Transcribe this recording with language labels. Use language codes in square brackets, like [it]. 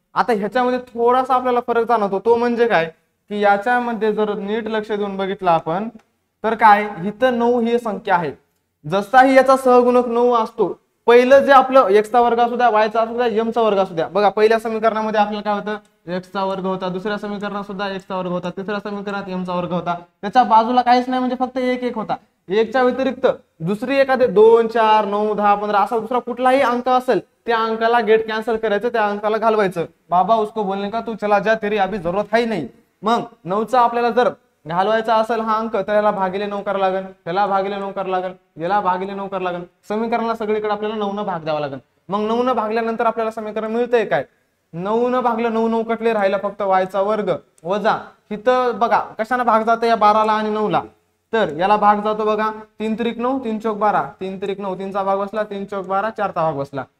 [mr] आता ह्याच्यामध्ये थोडासा आपल्याला फरक जाणवतो तो म्हणजे काय की याच्यामध्ये जर नीट लक्ष देऊन बघितलं आपण तर काय इथं 9 ही संख्या आहे जसाही याचा सहगुणक 9 असतो पहिलं जे आपलं x चा वर्ग असू द्या y चा असू द्या m चा वर्ग असू द्या बघा पहिल्या समीकरणामध्ये आपल्याला काय होतं x चा वर्ग होता दुसऱ्या समीकरणात सुद्धा x चा वर्ग होता तिसऱ्या समीकरणात m चा वर्ग होता त्याच्या बाजूला काहीच नाही म्हणजे फक्त 1 1 होता एकच्या व्यतिरिक्त दुसरी एखादे 2 4 9 10 15 असा दुसरा कुठलाही अंक असेल त्या अंकाला गेट कॅन्सल करायचं, त्या अंकाला घालवायचं। [hi] बाबा उसको बोलने का तू चला जा, तेरी अभी जरूरत है नहीं। [mr] मग 9चा आपल्याला जर घालवायचा असेल हा अंक तर याला भागिले 9 करावं लागेल, याला भागिले 9 करावं लागेल, याला भागिले 9 करावं लागेल। समीकरणाला सगळीकडे आपल्याला 9 न भाग द्यावा लागेल। मग 9 न भागल्यानंतर आपल्याला समीकरण मिळतंय काय? 9 न भागलं 9 9 कटले, राहिला फक्त y चा वर्ग वजा इथं बघा कशाने भाग जातो या 12ला आणि 9ला, तर याला भाग जातो बघा 3 त्रिक 9 3 चौक 12, 3 त्रिक 9 3 चा भाग बसला, 3 चौक 12 4 चा भाग बसला।